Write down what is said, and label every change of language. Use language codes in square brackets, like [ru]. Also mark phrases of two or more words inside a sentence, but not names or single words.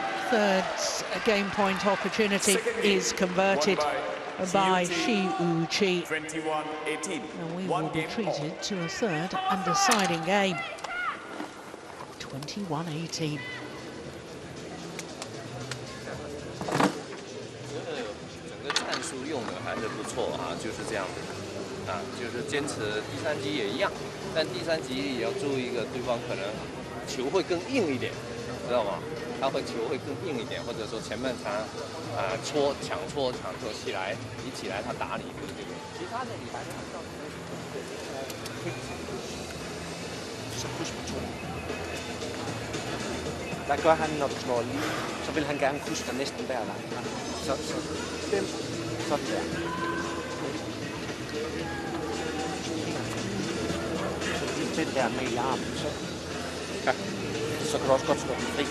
[en] Third game point opportunity Second game. is converted Won by Shi Shi Yuqi. 21-18. And we One will be game treated all. to a third and deciding game. 21-18. [zh] 整个战术用的还是不错啊，就是这样子啊，就是坚持第三局也一样，但第三局也要注意一个，对方可能球会更硬一点知道吗？他会球会更硬一点，或者说前半场抢搓起来，你起来他打你，就是这个。其他的你还是按照 [da] Så kryds på 2. Hvad gør han, når du slår lige? Så vil han gerne krydse dig næsten hver gang. Så den, sådan der. Så den der med i armen, så kan du også godt slå den fri.